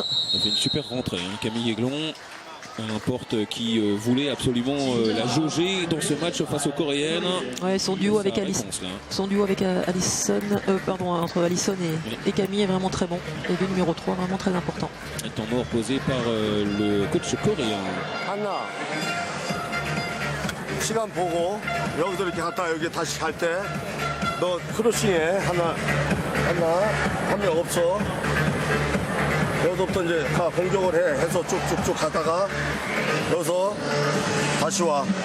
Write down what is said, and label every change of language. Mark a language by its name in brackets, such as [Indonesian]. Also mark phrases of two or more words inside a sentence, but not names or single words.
[French] Ça fait une super rentrée, hein, Camille Aiglon. N'importe qui voulait absolument la jauger dans ce match face aux Coréennes. Ouais, son duo avec Alison, entre Alison et Camille est vraiment très bon. Et le numéro 3 vraiment très important. Un temps mort posé par le coach coréen. [Korean] 한나 시간 보고 여기서 이렇게 갔다가 여기 다시 갈 때 너 크로싱해 한나 한 명 없어. 여기서부터 이제 가 공격을 해서 쭉쭉쭉 가다가 여기서 다시 와.